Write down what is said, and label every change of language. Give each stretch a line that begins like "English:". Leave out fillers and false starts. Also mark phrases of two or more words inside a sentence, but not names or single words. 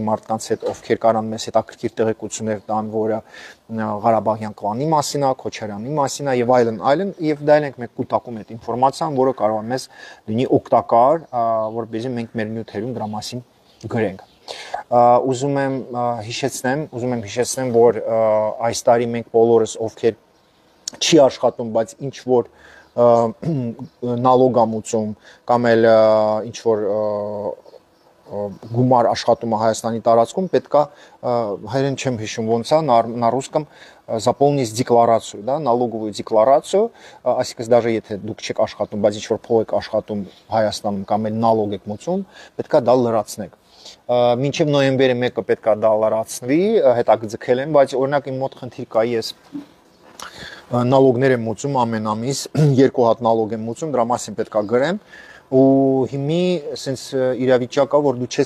Armenian: մարդկանց հետ, ովքեր կարան մեզ հետաքրքիր տեղեկություններ տան, որը Ղարաբաղյան կլանի մասին է, Քոչարյանի մասին է եւ այլն եւ դա ենք մենք կուտակում այդ ինֆորմացիան, որը կարող է մեզ լինի օգտակար, որպեսզի մենք մեր նյութերում դրա մասին գրենք։ Ուզում եմ հիշեցնեմ, որ այս տարի մենք բոլորս ովքեր չի աշխատում, բայց ինչ որ նալոգամուծում կամ էլ ինչ որ գումար աշխատում է Հայաստանի տարածքում, պետքա հայերեն չեմ հիշում ոնց է,
Russian: на русском заполнить декларацию, да, налоговую декларацию,
Armenian: այսինքն даже եթե դուք չեք աշխատում, բայց ինչ որ փող եք աշխատում Հայաստանում կամ էլ նալոգ եք մուծում, պետքա դա լրացնեք։ Մինչև նոյեմբերի 1-ը պետքա դա լրացնվի, հետագծել եմ, բայց օրինակ իմ մոտ խնդիր կա, ես նալոգներ եմ մուծում ամեն ամիս, 2 հատ նալոգ եմ մուծում, դրա մասին պետքա գրեմ ու հիմի sense իրավիճակա, որ դու